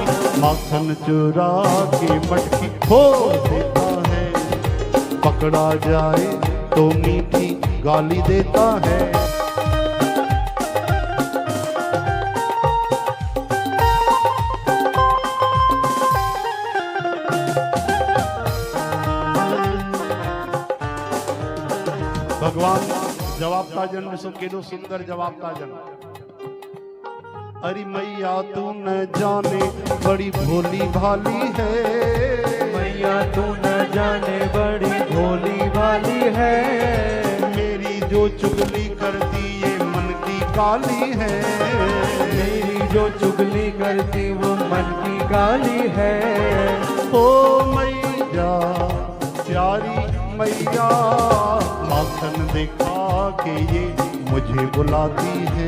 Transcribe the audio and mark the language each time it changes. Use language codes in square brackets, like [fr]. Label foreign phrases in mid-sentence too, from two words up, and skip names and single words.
[hi] माखन चुरा के मटकी खोल देता है, पकड़ा जाए तो मीठी गाली देता है। [sd] भगवान जवाबता जन ॾिसो केॾो सुंदर जवाबता जन। [hi] अरे मैया तू न जाने बड़ी भोली भाली है, मैया तू न जाने बड़ी भोली भाली है, मेरी जो चुगली करती ये मन की काली है, मेरी जो चुगली करती वो मन की गाली है। ओ मैया प्यारी मैया, माखन दिखा के ये मुझे बुलाती है।